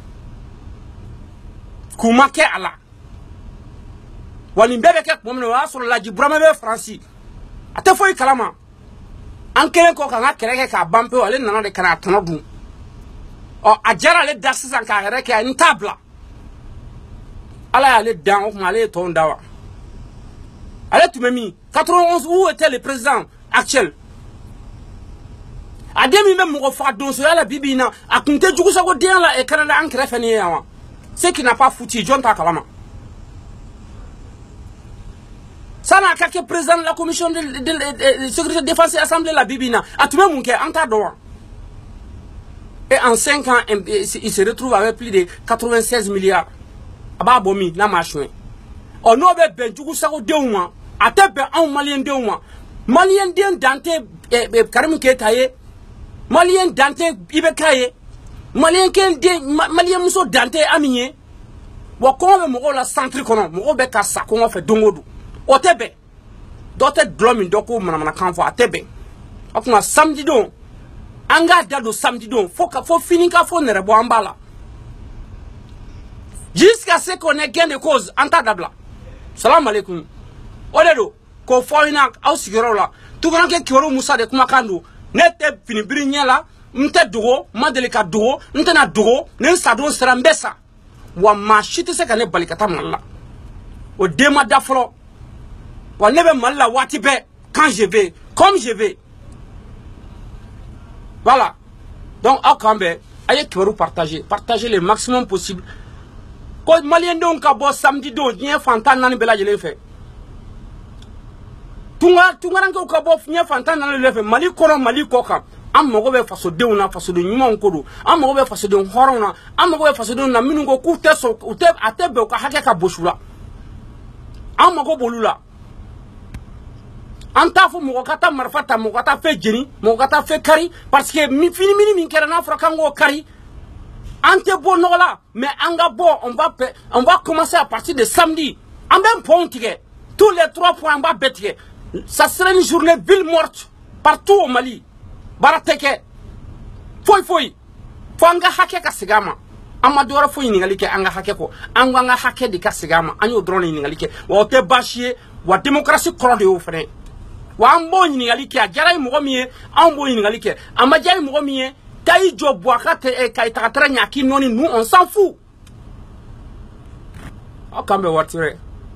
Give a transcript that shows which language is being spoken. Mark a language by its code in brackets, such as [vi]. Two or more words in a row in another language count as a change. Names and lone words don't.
[bm] k'u ma kɛ a la wa nin bɛɛ bɛ kɛ tuma min na o y'a sɔrɔ Laji Burama bɛ Faransi a tɛ foyi kalama an kelen kɔ k'an ka kɛlɛ kɛ k'a ban pewu ale nana de ka n'a tɔnɔ dun ɔ a diyara ale da sisan k'a yɛrɛ kɛ n t'a bila ala y'ale dan o tuma ale ye tɔn da wa ale tun bɛ min 91 [fr] où était le président actuel [bm] a den min bɛ mɔgɔ faga donsoya la bi bi in na a tun tɛ jugusago den la Canada an kɛrɛfɛ nin ye yan wa [fr] ce qui n'a pas foutu [bm] jɔn t'a kalama sani a ka kɛ [fr] président de la commission de sécurité défense et assemblée [bm] la bi bi in na a tun bɛ mun kɛ an t'a dɔn wa [fr] et en 5 ans il se retrouve avec plus de [bm] 96 milliards a b'a bɔ min n'a ma soɲɛ ɔ n'o bɛ bɛn jugusago denw ma a tɛ bɛn anw maliyɛn denw ma maliyɛn den dan tɛ Karimu Keyita ye maliyɛn dan tɛ IBK ye maliyɛn muso dan tɛ Ami ye wa kɔngɔ bɛ mɔgɔw la centre kɔnɔ mɔgɔw bɛ ka sa kɔngɔ fɛ don o don o tɛ bɛn dɔ tɛ dulɔ min dɔ ko manamanakan fɔ a tɛ bɛn o tuma samedi don an k'a da don samedi don fo fini ka fo nɛrɛ bɔ an b'a la [fr] jusqu'à ce qu'on ait gain de cause [bm] an t'a dabila salam alaikum o de don k'o fɔ aw ɲɛna aw sigiyɔrɔ la Tunkarankɛ Kibaru Musa de kumakan don ne tɛ finibiri ɲɛ la n tɛ dogo n ma deli ka dogo n tɛna dogo ni n sadon sera n bɛ sa wa maa si tɛ se ka ne bali ka taa Mali la o den ma da fɔlɔ wa ne bɛ Mali la waati bɛɛ [fr] quand je vais comme je vais voilà donc [bm] aw k'an bɛn a ye kibaru [fr] partager le maximum possible [bm] ko maliyɛn denw ka bɔ samedi don diɲɛ fantan naani bɛɛ lajɛlen fɛ Tunkarankɛw ka bɔ diɲɛ fantan naani bɛɛ fɛ Mali kɔnɔ Mali kɔ kan an mago bɛ fasodenw na fasoden ɲumanw ko don an mago bɛ fasoden hɔrɔnw na an mago bɛ fasodenw na minnu ko k'u tɛ sɔn a tɛ bɛn u ka hakɛ ka bosi u la an mago b'olu la an t'a fɔ mɔgɔ ka taa marifa ta mɔgɔ ka taa fɛn jeni mɔgɔ ka taa fɛn kari [fr] parce que [bm] fini min kɛra n'a fɔra k'an k'o kari an tɛ bɔ nɔgɔ la mais an ka bɔ on [fr] va commencer à partir de samedi [bm] an bɛ pɔnw tigɛ [fr] tous les 3 points [bm] an b'a bɛɛ tigɛ [fr] ça serait une journée ville morte partout au Mali [bm] baara tɛ kɛ foyi foyi fo an ka hakɛ ka segin a ma an ma dɔwɛrɛ foyi ɲininkali kɛ an ka hakɛ kɔ an ko an ka hakɛ de ka segin a ma an y'o dɔrɔn de ɲininkali kɛ wa o tɛ baasi ye wa démocratie kɔrɔ de y'o fɛnɛ wa an b'o ɲininkali kɛ a diyara ye mɔgɔ min ye anw b'o ɲininkali kɛ a ma diya ye mɔgɔ min ye taa i jɔ Buwaka ka tagatara ɲaki nɔni [fr] nous on s'en fout [bm] aw k'an bɛn waati wɛrɛ